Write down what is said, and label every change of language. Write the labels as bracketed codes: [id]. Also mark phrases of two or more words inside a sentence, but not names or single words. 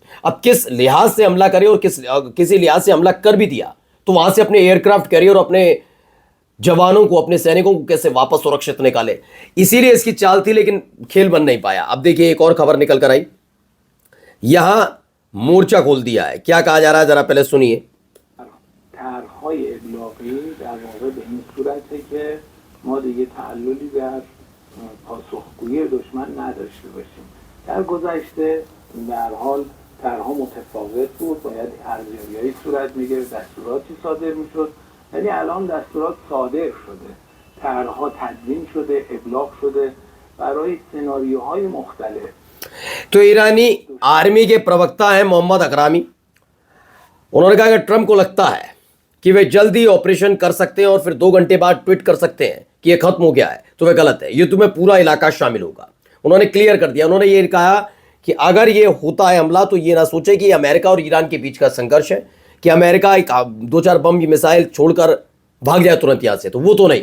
[hi] अब किस लिहाज से हमला करे, और किसी लिहाज से हमला कर भी दिया तो वहां से अपने एयरक्राफ्ट कैरियर और अपने जवानों को, अपने सैनिकों को कैसे वापस सुरक्षित निकाले, इसीलिए इसकी चाल थी, लेकिन खेल बन नहीं पाया। अब देखिए एक और खबर निकल कर आई, यहां मोर्चा खोल दिया है। क्या कहा जा रहा है जरा पहले सुनिए। [fa] پاسخگویی دشمن نداشته باشیم. در گذشته به هر حال طرحها متفاوت بود، باید ارزیابی‌هایی صورت می‌گرفت، دستوراتی صادر می‌شد، ولی الان دستورات صادر شده، طرحها تدوین شده، ابلاغ شده برای سناریوهای مختلف. [hi] तो ईरानी आर्मी के प्रवक्ता हैं मोहम्मद अकरामी, उन्होंने कहा कि ट्रंप को लगता है कि वे जल्दी ऑपरेशन कर सकते हैं और फिर 2 घंटे बाद ट्वीट कर सकते हैं कि यह खत्म हो गया है, तो वह गलत है, युद्ध में पूरा इलाका शामिल होगा। उन्होंने क्लियर कर दिया, उन्होंने ये कहा कि अगर ये होता है हमला तो ये ना सोचे कि अमेरिका और ईरान के बीच का संघर्ष है, कि अमेरिका 2-4 बम की मिसाइल छोड़कर भाग जाए तुरंत यहां से, तो वो तो नहीं।